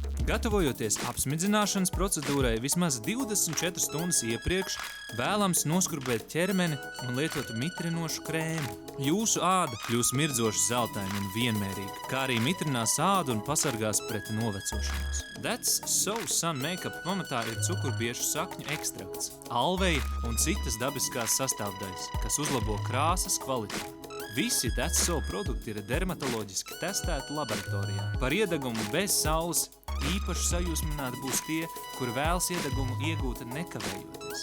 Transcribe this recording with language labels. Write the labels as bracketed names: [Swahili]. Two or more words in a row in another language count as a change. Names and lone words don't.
[Latvian] Gatavojoties apsmidzināšanas procedūrai vismaz 24 stundas iepriekš, vēlams noskurbēt ķermeni un lietot mitrinošu krēmu. Jūsu āda kļūs mirdzoši zeltaina un vienmērīga, kā arī mitrinās ādu un pasargās pret novecošanos. That's So Sun make-up pamatā ir cukurbiešu sakņu ekstrakts, alveja un citas dabiskās sastāvdaļas, kas uzlabo krāsas kvalitāti. Visi That's So produkti ir dermatoloģiski testēti laboratorijā. Par iedegumu bez saules īpaši sajūsmināti būs tie, kuri vēlas iedegumu iegūt nekavējoties.